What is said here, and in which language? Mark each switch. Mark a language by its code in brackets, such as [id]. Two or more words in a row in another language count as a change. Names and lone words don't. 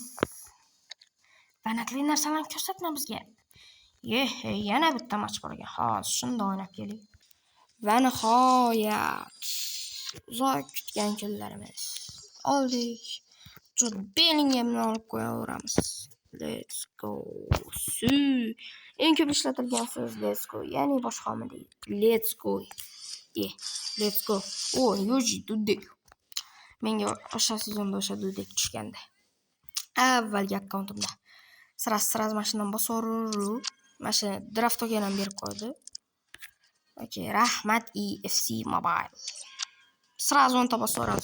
[uz] Banatli narsalarni ko'rsatma bizga. Yana bitta match bor ekan. Hozir shunda o'ynab keling. Va nihoyat uzoq kutgan kunlarimiz oldik. Jude Bellinghamni olib qo'yaveramiz. [en] Let's go. [uz] Eng ko'p ishlatilgan so'z [en] let's go. [uz] Ya'ni boshqa nima deydi? [en] Let's go. Let's go. [uz] Yoji Dudek. Menga o'sha sezonda o'sha Dudek tushganda. Avvalgi akkauntimda. Sirasi mashinani bosaverib, mana draft tokenini berib qo'ydi. Okey, rahmat EFC Mobile. Sirasi 10 ta bosaveramiz.